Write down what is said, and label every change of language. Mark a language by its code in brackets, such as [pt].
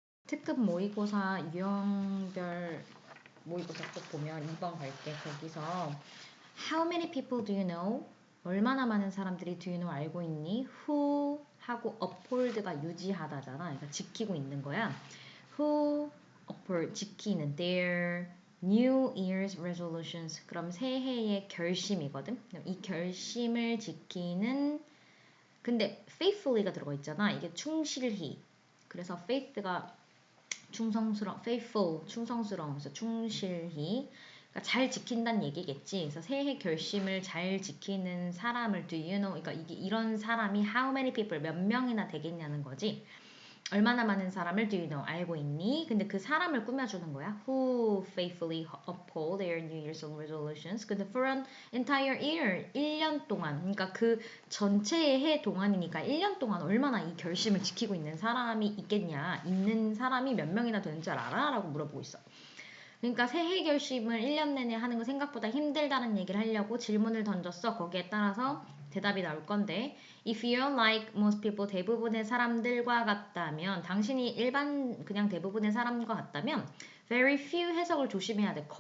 [ko] 특급 모의고사 유형별 모의고사 꼭 보면 2번 갈게. 거기서 [en] How many people do you know? [ko] 얼마나 많은 사람들이 [en] do you know [ko] 알고 있니? Who 하고 uphold가 유지하다잖아. 그러니까 지키고 있는 거야. [en] Who uphold [ko] 지키는 [en] their New Year's resolutions. [ko] 그럼 새해의 결심이거든. 이 결심을 지키는 근데 faithfully가 들어가 있잖아. 이게 충실히. 그래서 faith가 faithful, 충성스러우면서 충실히, 그러니까 잘 지킨다는 얘기겠지. 그래서 새해 결심을 잘 지키는 사람을 [en] do you know? [ko] 그러니까 이런 사람이 [en] how many people [ko] 몇 명이나 되겠냐는 거지. 얼마나 많은 사람을 [en] do you know? [ko] 알고 있니? 근데 그 사람을 꾸며주는 거야. [en] Who faithfully uphold their New Year's resolutions. [ko] 근데 [en] for an entire year, [ko] 1년 동안. 그러니까 그 전체의 해 동안이니까 1년 동안 얼마나 이 결심을 지키고 있는 사람이 있겠냐. 있는 사람이 몇 명이나 되는 줄 알아? 라고 물어보고 있어. 그러니까 새해 결심을 1년 내내 하는 거 생각보다 힘들다는 얘기를 하려고 질문을 던졌어. 거기에 따라서 대답이 나올 건데 [en] If you're like most people, [ko] 대부분의 사람들과 같다면 당신이 일반 그냥 대부분의 사람과 같다면 [en] very few [ko] 해석을 조심해야 돼.